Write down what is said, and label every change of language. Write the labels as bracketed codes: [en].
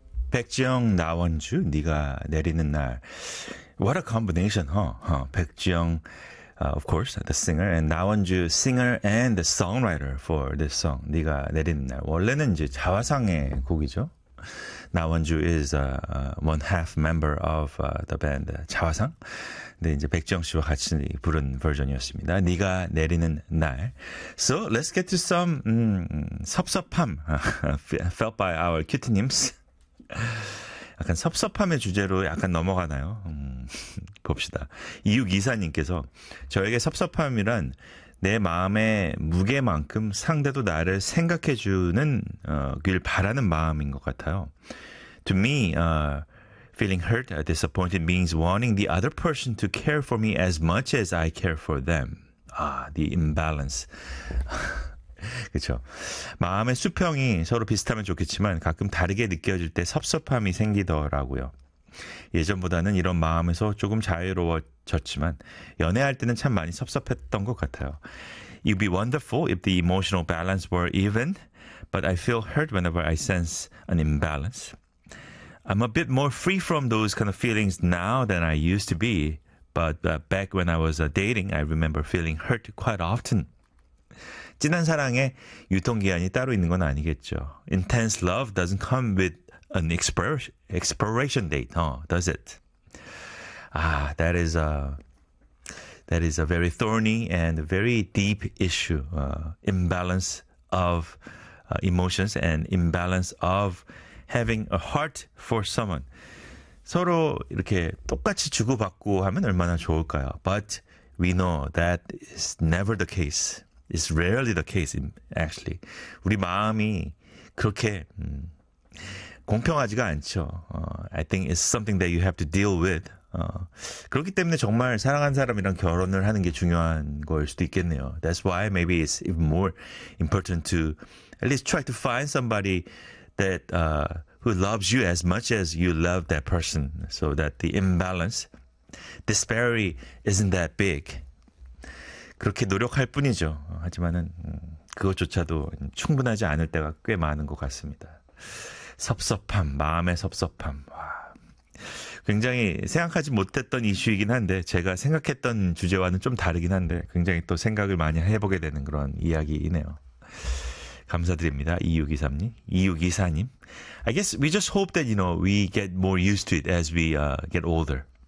[ko] 백지영 나원주 네가 내리는 날. [en] What a combination, huh? 백지영, of course, the singer, and 나원주 singer and the songwriter for this song. [ko] 네가 내리는 날. 원래는 이제 자화상의 곡이죠. [en] 나원주 is one half member of the band 자화상. [ko] 네, 이제 백지영 씨와 같이 부른 버전이었습니다. [en] 네가 내리는 날. So let's get to some 섭섭함 felt by our cutie names. [ko] 약간 섭섭함의 주제로 약간 넘어가나요? 봅시다. 이육이사님께서 저에게 섭섭함이란 내 마음의 무게만큼 상대도 나를 생각해주는 길 바라는 마음인 것 같아요. [en] To me, feeling hurt or disappointed means wanting the other person to care for me as much as I care for them. [ko] 아, [en] the imbalance. [ko] 그렇죠. 마음의 수평이 서로 비슷하면 좋겠지만 가끔 다르게 느껴질 때 섭섭함이 생기더라고요. 예전보다는 이런 마음에서 조금 자유로워졌지만 연애할 때는 참 많이 섭섭했던 것 같아요. [en] It'd be wonderful if the emotional balance were even, but I feel hurt whenever I sense an imbalance. I'm a bit more free from those kind of feelings now than I used to be, but back when I was dating, I remember feeling hurt quite often. [ko] 진한 사랑에 유통기한이 따로 있는 건 아니겠죠. [en] Intense love doesn't come with an expiration date, huh? Does it? Ah, that is a very thorny and very deep issue. Imbalance of emotions and imbalance of having a heart for someone. [ko] 서로 이렇게 똑같이 주고받고 하면 얼마나 좋을까요? [en] But we know that is never the case. It's rarely the case, actually. [ko] 우리 마음이 그렇게 공평하지가 않죠. [en] I think it's something that you have to deal with. [ko] 그렇기 때문에 정말 사랑하는 사람이랑 결혼을 하는 게 중요한 걸 수도 있겠네요. [en] That's why maybe it's even more important to at least try to find somebody that who loves you as much as you love that person, so that the imbalance, disparity isn't that big. [ko] 그렇게 노력할 뿐이죠. 하지만은 그것조차도 충분하지 않을 때가 꽤 많은 것 같습니다. 섭섭함, 마음의 섭섭함. 와, 굉장히 생각하지 못했던 이슈이긴 한데 제가 생각했던 주제와는 좀 다르긴 한데 굉장히 또 생각을 많이 해보게 되는 그런 이야기이네요. 감사드립니다. 2624님. [en] I guess we just hope that, you know, we get more used to it as we get older.